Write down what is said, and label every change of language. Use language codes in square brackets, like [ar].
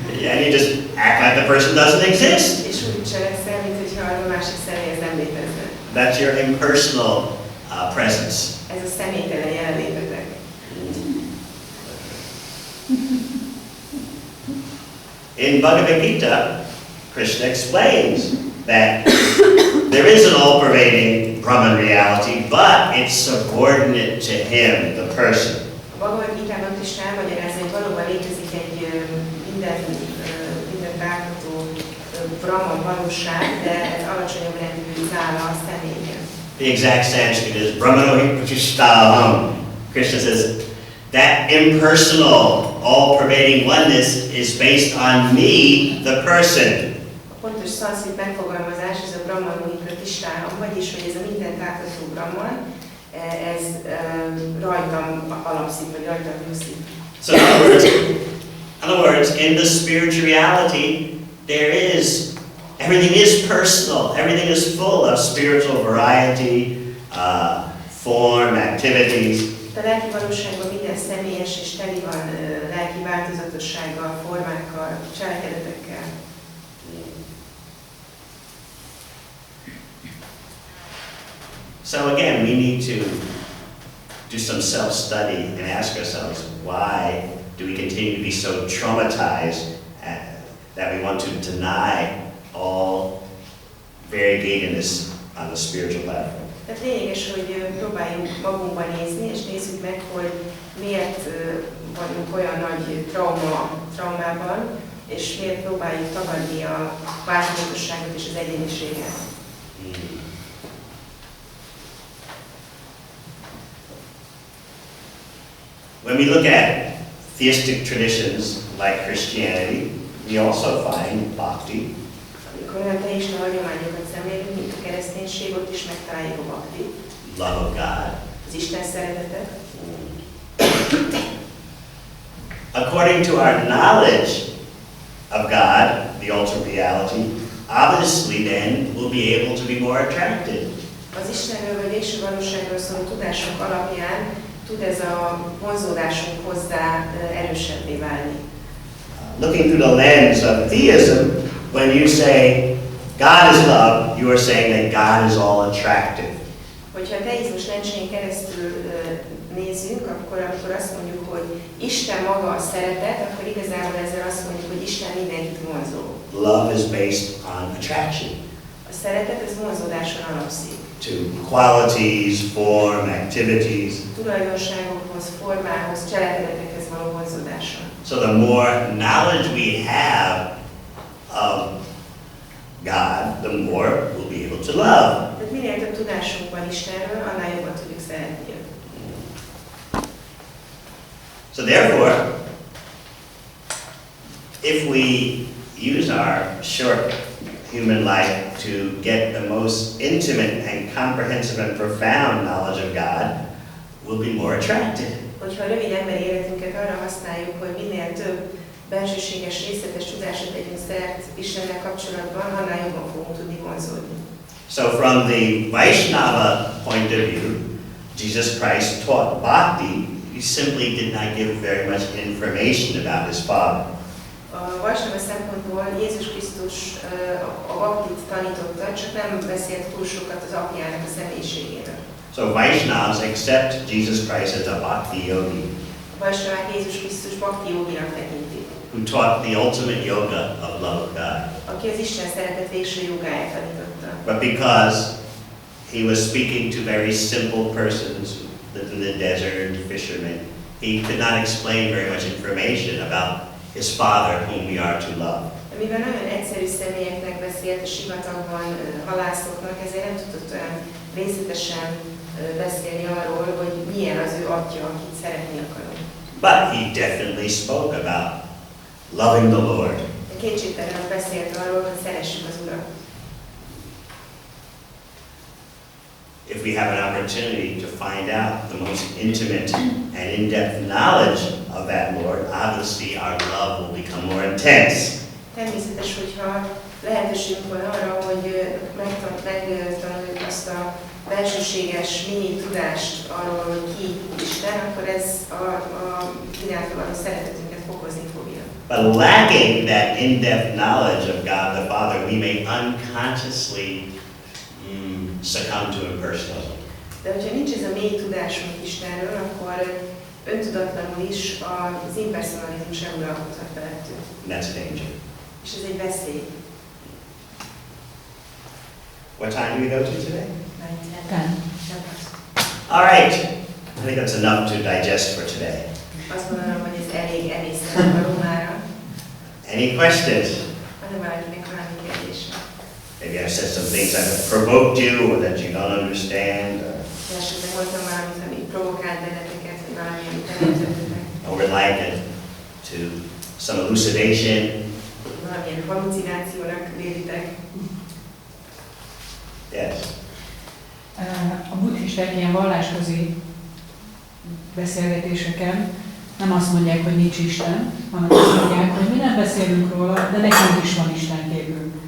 [en] And you just act like the person doesn't exist. [hu] És úgy cselekszel, mint hogyha a másik személy ez nem létezne. [en] That's your impersonal presence. [hu] Ez a személytelen jelenlétetek. [en] In Bhagavad Gita, Krishna explains that there is an all-pervading Brahman reality, but it's subordinate to him, the person. [hu] A Bhagavad Gitában is elmagyarázza, hogy valóban létezik egy mindent átható Brahman valóság, de ez alacsonyabb rendű zála a személyen. [en] The exact Sanskrit is [sa] Brahmano Pratishtaham. [en] Krishna says that impersonal, all-pervading oneness is based on me, the person. [hu] A pontos szanszkrit megfogalmazás, ez a [sa] Brahmano Pratishtaham, [hu] vagyis, hogy ez a mindent átható Brahman, ez rajtam alapszik, vagy rajtam nyugszik. [en] So in other words, in the spiritual reality, everything is personal. Everything is full of spiritual variety, form, activities. [hu] A lelki valóságban minden személyes és teli van lelki változatossággal, formákkal, cselekedetekkel. [en] So again, we need to do some self-study and ask ourselves, why do we continue to be so traumatized that we want to deny all variegatedness on the spiritual platform? [hu] Tehát lényeges, hogy próbáljunk magunkba nézni, és nézzük meg, hogy miért vagyunk olyan nagy traumában, és miért próbáljuk tagadni a változatosságot és az egyéniséget. [en] When we look at theistic traditions like Christianity, we also find bhakti. [hu] Amikor olyan teista hagyományokat szemlélünk, mint a kereszténység, ott is megtaláljuk a bhakti, [en] Love of God. [hu] az Isten szeretetet. [en] According to our knowledge of God, the ultimate reality, obviously then we'll be able to be more attracted. [hu] Az Istenről vagy végső valóságról szóló tudásunk alapján tud ez a vonzódásunk hozzá erősebbé válni. [en] Looking through the lens of theism, when you say God is love, you are saying that God is all attractive. [hu] Hogyha a teizmus lencsén keresztül nézzünk, akkor amikor azt mondjuk, hogy Isten maga a szeretet, akkor igazából ezzel azt mondjuk, hogy Isten mindenkit vonzó. [en] Love is based on attraction. [hu] A szeretet ez vonzódáson alapszik. [en] To qualities, form, activities. [hu] Tulajdonságokhoz, formához, cselekedetekhez való vonzódáson. [en] So the more knowledge we have of God, the more we'll be able to love. [hu] Tehát minél több tudásunk van Istenről, annál jobban tudjuk szeretni őt. [en] So therefore, if we use our short human life to get the most intimate and comprehensive and profound knowledge of God, we'll be more attracted. [hu] Hogyha a rövid emberi életünket arra használjuk, hogy minél több bensőséges, részletes tudásra tegyünk szert Istennel kapcsolatban, annál jobban fogunk tudni vonzódni. [en] So from the Vaishnava point of view, Jesus Christ taught bhakti. He simply did not give very much information about his Father. [hu] A Vaishnava szempontból Jézus Krisztus a bhaktit tanította, csak nem beszélt túl sokat az apjának a személyiségéről. [en] So Vaishnavas accept Jesus Christ as a bhakti yogi. [hu] A Vaishnavák Jézus Krisztus bhakti joginak tekintik. [en] Who taught the ultimate yoga of love of God. [hu] Aki az Isten szeretet végső jogáját tanította. [en] But because he was speaking to very simple persons, lived in the desert, fishermen, he could not explain very much information about his Father whom we are to love. [hu] Mivel nagyon egyszerű személyeknek beszélt, a sivatagban halászoknak, ezért nem tudott olyan részletesen beszélni arról, hogy milyen az ő atya, akit szeretni akarunk. [en] But he definitely spoke about loving the Lord. [hu] Kétségtelenül beszélt arról, hogy szeressük az Urat. [en] If we have an opportunity to find out the most intimate and in-depth knowledge of that Lord, obviously our love will become more intense. [hu] Természetes, hogyha lehetőségünk van arra, hogy megtanuljuk azt a belsőséges mini tudást arról, hogy ki Isten, akkor ez a iránta való szeretetünket fokozni fogja. [en] But lacking that in-depth knowledge of God the Father, we may unconsciously succumb to impersonalism. [hu] De hogyha nincs ez a mély tudásunk Istenről, akkor öntudatlanul is az impersonalizmus eluralkodhat felettünk. [en] That's a danger. [hu] És ez egy veszély. [en] What time do we go to today? 9:10. All right. I think that's enough to digest for today. [hu] Azt gondolom, hogy ez elég emészteni való mára. [en] Any questions? [hu] Van-e valakinek valami kérdése? [en] Maybe I've said some things that have provoked you or that you don't understand. [hu] Esetleg mondtam valamit, ami provokált benneteket, vagy valami, amit nem értettetek. [en] Or would like to some elucidation. [hu] Valamilyen halucinációnak vélitek. [en] Yes. [hu] A buddhisták ilyen vallásközi beszélgetéseken nem azt mondják, hogy nincs Isten, hanem azt mondják, hogy mi nem beszélünk róla, de nekünk is van Isten képünk.